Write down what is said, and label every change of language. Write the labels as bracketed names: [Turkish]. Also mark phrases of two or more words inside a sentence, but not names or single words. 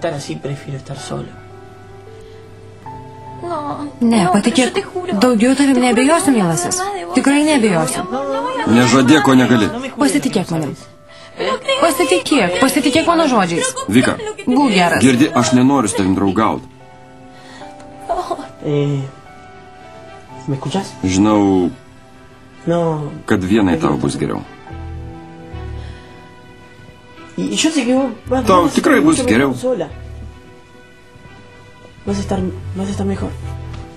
[Lithuanian] Ne, patikėk, daugiau tavim nebejosiu, mielasis. Tikrai nebejosiu. Nežadėk, ko negali. Pasitikėk manim. Pasitikėk mano žodžiais. Vika, Būk geras. girdi, aš nenoriu su tavim draugauti. [Spanish] ¿Me escuchas? [Lithuanian] Žinau, No. kad vienai tau bus geriau. [Spanish] Y yo sé que vos [Lithuanian] Tau tikrai bus geriau. [Spanish] sola. Vas a estar mejor.